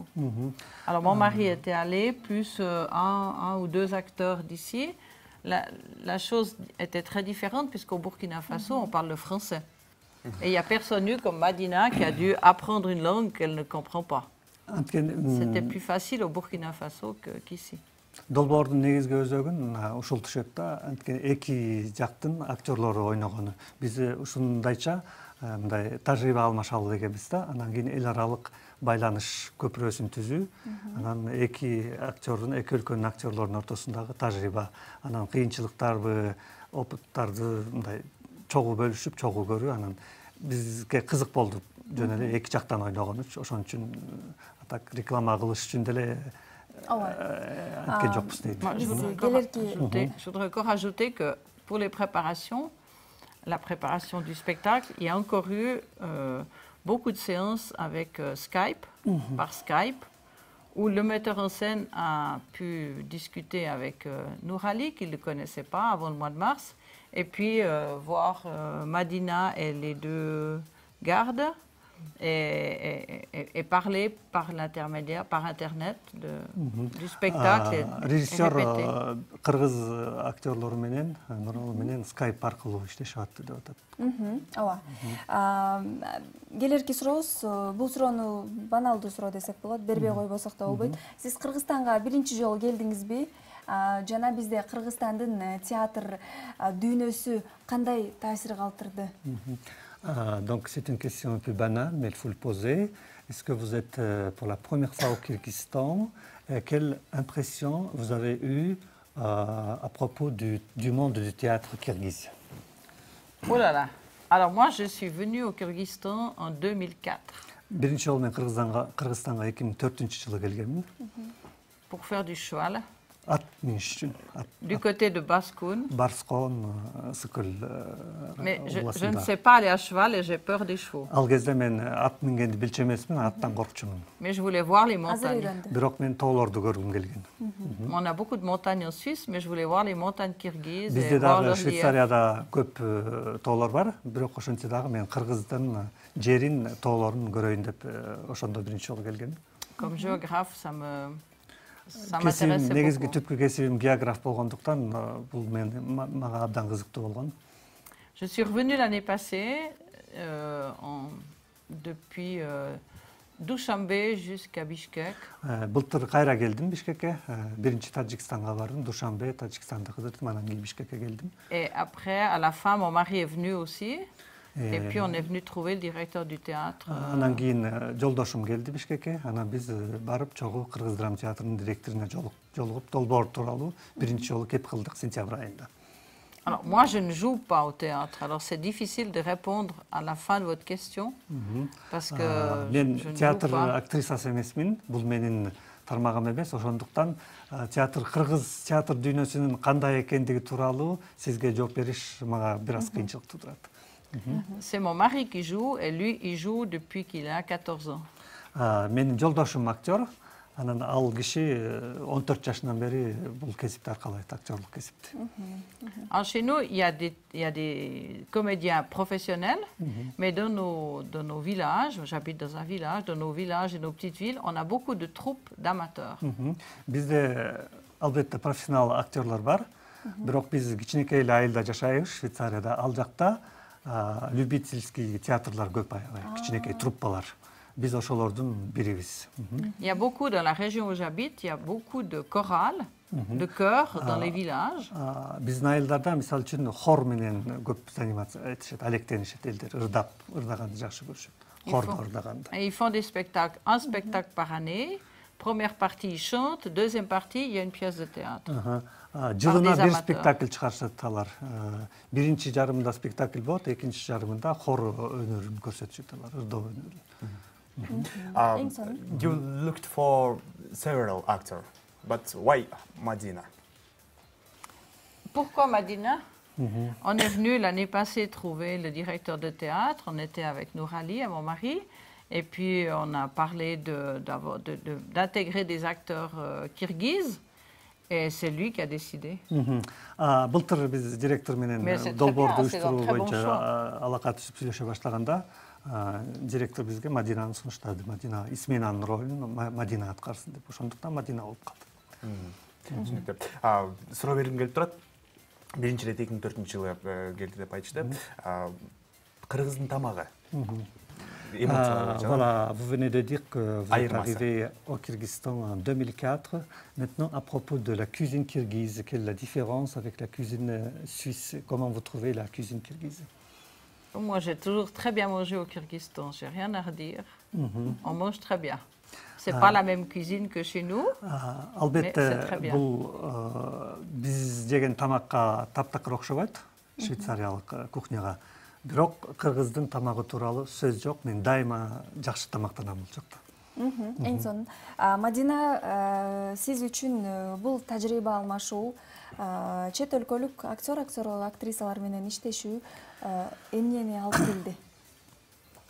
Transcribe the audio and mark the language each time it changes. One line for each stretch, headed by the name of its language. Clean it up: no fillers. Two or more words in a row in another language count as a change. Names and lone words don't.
French: Alors mon mari était allé, plus un ou deux acteurs d'ici. La chose était très différente puisqu'au Burkina Faso, on parle le français. Et il n'y a personne comme Madina qui a dû apprendre une langue qu'elle ne comprend pas. C'était plus facile au Burkina Faso qu'ici.
Kyrgyz: Долбоордун негизги өзөгүн ушул түшөт да, анткени эки жактын актерлору ойногону. Биз ушундайча мындай тажрыйба алмашалы дегенбиз да. Анан кийин эл аралык байланыш көпүрөсүн түзүү. Анан эки актердун, эки өлкөнүн актерлорунун ортосундагы тажрыйба, анан кыйынчылыктарды, опыттарды мындай чогуу бөлүшүп, чогуу көрүү. Анан бизге кызык болду. Жөн эле эки жактан ойногон үчүн, ошон үчүн так реклама кылыш үчүн деле
French: Je voudrais encore ajouter que pour les préparations, la préparation du spectacle, il y a encore eu beaucoup de séances avec Skype, par Skype, où le metteur en scène a pu discuter avec Nourali, qu'il ne connaissait pas avant le mois de mars, et puis voir Madina et les deux gardes, et parler par l'intermédiaire, par Internet, du spectacle et
Kyrgyz: Режиссер
French: répéter.
Kyrgyz: кыргыз актерлору менен Нуралы менен скайп аркылуу иштешип атты деп атат. Ооба. Келерки сурообуз, бул суроону баналдуу суроо десек болот, бербей койбосок да болбойт. Сиз Кыргызстанга биринчи жолу келдиңизби? Жана бизде Кыргызстандын театр дүйнөсү кандай таасир калтырды?
French: Donc c'est une question un peu banale, mais il faut le poser. Est-ce que vous êtes pour la première fois au Kyrgyzstan? Quelle impression vous avez eue à propos du monde du théâtre kirghize? Oh là là. Alors moi, je suis venue au Kyrgyzstan en 2004
Kyrgyz: Биринчи жолу мен Кыргызстанга 2004-жылы келгенмин.
French: pour faire du cheval,
Kyrgyz: Ат миниш үчүн.
French: du côté de Baskoun.
Kyrgyz: Барскон, Сыкыл
French: Mais je ne
Kyrgyz: областында.
French: sais pas aller à cheval et j'ai peur des chevaux.
Kyrgyz: Ал кезде мен ат мингенди билчү эмесмин, аттан коркчумун.
French: Mais je voulais voir les
Kyrgyz: Азыр
French: montagnes.
Kyrgyz: үйрөндү. Бирок мен тоолорду көргүм келген.
French: On a beaucoup de montagnes en Suisse, mais je voulais voir les montagnes kirghizes et
Kyrgyz: Бизде
French: voir
Kyrgyz: дагы
French: leur relief.
Kyrgyz: Швейцарияда көп тоолор бар, бирок ошентсе дагы мен Кыргыздын жерин, тоолорун көрөйүн деп ошондо биринчи жолу келгем.
French: Comme géographe, ça
Kyrgyz: Кесибим,
French: m'intéressait
Kyrgyz: негизги
French: beaucoup.
Kyrgyz: түпкү кесибим географ болгондуктан бул мага абдан кызыктуу болгон.
French: Je suis revenue l'année passée depuis Dushanbe jusqu'à Bishkek.
Kyrgyz: Былтыр кайра келдим Бишкекке. Биринчи Тажикстанга бардым, Душанбе, Тажикстанды кыдырдым, анан кийин Бишкекке келдим.
French: Et après, à la fin, mon mari est venu aussi. Et puis, on est venu trouver le directeur du théâtre.
Kyrgyz: Анан кийин жолдошум келди Бишкекке. Анан биз барып чогуу Кыргыз драма театрынын директоруна жолугуп долбоор тууралуу биринчи жолу кеп кылдык сентябрь айында.
French: Alors, moi, je ne joue pas au théâtre. Alors, c'est difficile de répondre à la fin de votre question. Parce que
Kyrgyz: Мен
French: je ne joue
Kyrgyz: театр
French: pas.
Kyrgyz: актрисасы эмесмин. Бул менин тармагым эмес. Ошондуктан Кыргыз театр дүйнөсүнүн кандай экендиги тууралуу сизге жооп бериш мага бир аз кыйынчылык туудурат.
French: C'est mon mari qui joue et lui, il joue depuis qu'il a 14 ans.
Kyrgyz: Менин жолдошум актер. Анан ал киши 14 жашынан бери бул кесипти аркалайт, актерлук кесипти.
French: Alors, chez nous, il y a des comédiens professionnels, mais dans nos villages, j'habite dans un village, dans nos villages et nos petites villes, on a beaucoup de troupes d'amateurs.
Kyrgyz: Бизде албетте профессионал актерлор бар. Бирок биз кичинекей эле айылда жашайбыз, Швейцарияда. Ал жакта любительский театрлар көп аябай, кичинекей труппалар. Биз ошолордун бирибиз.
French: Il y a beaucoup, dans la région où j'habite, il y a beaucoup de chorales, de chœurs dans les villages.
Kyrgyz: Биздин айылдарда мисалы үчүн хор менен көп заниматься этишет, алектенишет элдер, ырдаганды жакшы көрүшөт. Хордо ырдаганды.
French: Et ils font des spectacles, un spectacle par année. Première partie, ils chantent. Deuxième partie, il y a une pièce de théâtre.
Kyrgyz: Жылына бир спектакль чыгарышат алар. Биринчи жарымында спектакль болот, экинчи жарымында хор өнөрүн көрсөтүшөт алар, ырдоо өнөрүн.
English: You looked for several actors, but why Madina?
French: Pourquoi Madina? On est venu l'année passée trouver le directeur de théâtre. On était avec Nourali et mon mari. Et puis, on a parlé d'intégrer des acteurs kirghizes. Et c'est lui qui a décidé.
Kyrgyz: Былтыр биз директор менен долбоорду уюштуруу боюнча алака түзүп сүйлөшө баштаганда, директор бизге Мадинаны сунуштады. Мадина Исменанын ролун Мадина аткарсын деп. Ошондуктан Мадина болуп калды. Түшүнүктүү. Суроо бергим келип турат. Биринчи ирет 2004-жылы келди деп айтышты. Кыргыздын тамагы.
French: Voilà, vous venez de dire que vous êtes arrivé au Kyrgyzstan en 2004. Maintenant, à propos de la cuisine kirghize, quelle est la différence avec la cuisine suisse? Comment vous trouvez la cuisine kirghize? Moi, j'ai toujours très bien mangé au Kyrgyzstan, j'ai rien à redire. On mange très bien. C'est pas la même cuisine que chez nous, mais c'est très bien.
Kyrgyz: Бул биз жеген тамакка таптакыр окшобойт, швейцариялык кухняга. Бирок кыргыздын тамагы тууралуу сөз жок. Мен дайыма жакшы тамактанам бул жакта. Эң сонун. Мадина, сиз үчүн бул тажрыйба алмашуу, чет өлкөлүк актрисалар менен иштешүү эмнени алып келди?